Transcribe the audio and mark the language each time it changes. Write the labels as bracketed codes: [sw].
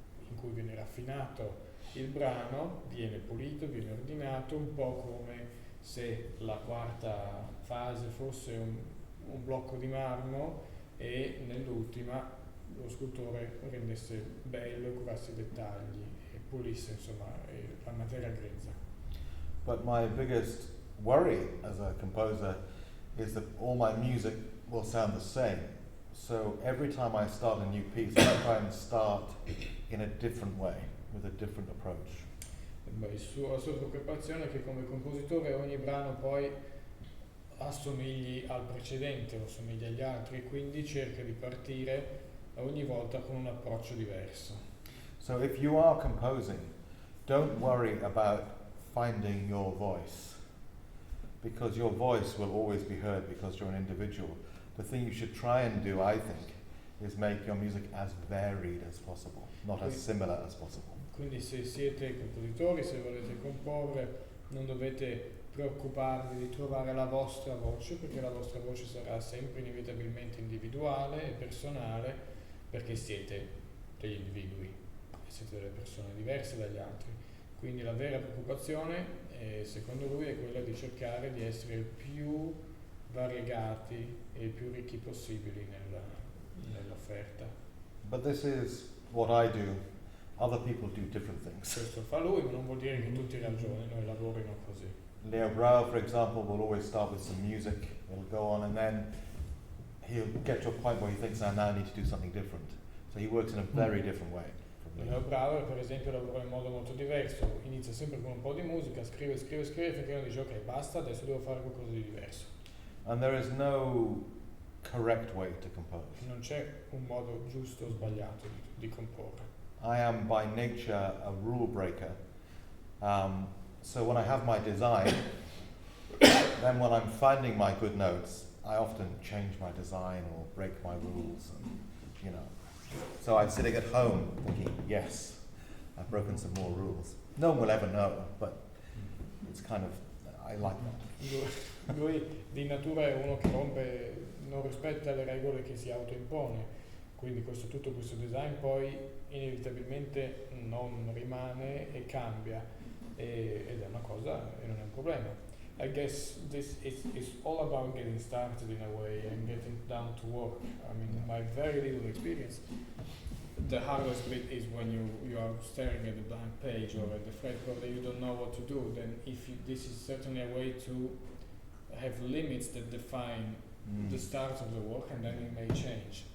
[it] in cui viene raffinato il brano, viene pulito, viene ordinato, un po' come se la quarta fase fosse un blocco di marmo e nell'ultima lo scultore rendesse bello e curasse i dettagli e pulisse, insomma, la materia grezza. [en] But my biggest worry as a composer is that all my music will sound the same. So every time I start a new piece, I try and start in a different way, with a different approach. [it] La sua preoccupazione è che come compositore ogni brano poi assomigli al precedente o assomigli agli altri, e quindi cerca di partire ogni volta con un approccio diverso. [en] So if you are composing, don't worry about finding your voice, because your voice will always be heard because you're an individual. The thing you should try and do, I think, is make your music as varied as possible, not as similar as possible. [it] Quindi se siete compositori, se volete comporre, non dovete preoccuparvi di trovare la vostra voce, perché la vostra voce sarà sempre inevitabilmente individuale e personale, perché siete degli individui e siete delle persone diverse dagli altri. Quindi la vera preoccupazione, secondo lui, è quella di cercare di essere il più variegati e il più ricchi possibili nell'offerta. [en] But this is what I do. Other people do different things. [it] Questo fa lui, ma non vuol dire che tutti ragionino e lavorino così. [en] Leo Brauer, for example, will always start with some music. It'll go on, and then he'll get to a point where he thinks, now I need to do something different. So he works in a very different way. [it] Leo Brauer, per esempio, lavora in modo molto diverso. Inizia sempre con un po' di musica, scrive finché non dice ok, basta, adesso devo fare qualcosa di diverso. [en] And there is no correct way to compose. [it] Non c'è un modo giusto o sbagliato di comporre. [en] I am by nature a rule breaker. So when I have my design, then when I'm finding my good notes, I often change my design or break my rules, and, you know. So I'm sitting at home thinking, yes, I've broken some more rules. No one will ever know, but it's kind of, I like that. [it] Lui di natura è uno che non rispetta le regole che si autoimpone, quindi tutto questo design poi inevitabilmente non rimane e cambia, ed è una cosa e non è un problema. [en] I guess this is all about getting started in a way and getting down to work. I mean, in my very little experience, the hardest bit is when you are staring at the blank page or at the fretboard that you don't know what to do. Then this is certainly a way to have limits that define the start of the work, and then it may change.